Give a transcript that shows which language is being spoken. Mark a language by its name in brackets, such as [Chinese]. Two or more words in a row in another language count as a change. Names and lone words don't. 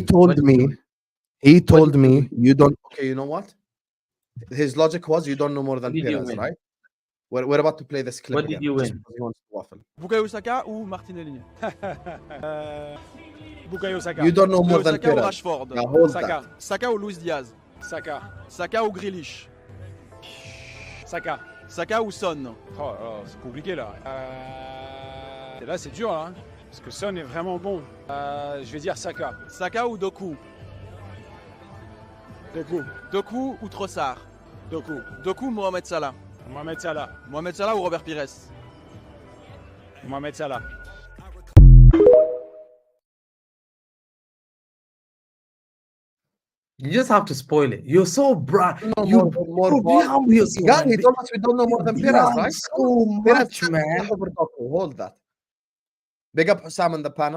[English] told me, you don't. Okay, you know what? His logic was you don't know more than What did you Perez, win? right? We're about to play this clip What again. did you just win? because he wants to waffle. [French] Bukayo Saka ou Martinelli? Bukayo Saka. [English] You don't know more [French] Bukayo [English] than [French] Saka ou Perez. Rashford? [English] Now hold [French] Saka. [English] that. [French] Saka ou Luis Diaz? Saka. Saka ou Grealish? Saka. Saka ou Son? Oh là là, c'est compliqué là. Et là c'est dur là. Parce que Son est vraiment bon. Je vais dire Saka. Saka ou Doku? Doku. Doku ou Trossard? Doku. Doku ou Mohamed Salah? Mohamed Salah. Mohamed Salah ou Robert Pires? Mohamed Salah. [English] You just have to spoil it. You're so bright. No, You more you're so God, he bad. told us we don't know more than Perez, right? So Perez much, man. over Doku. Hold that. Big up Sam on the panel.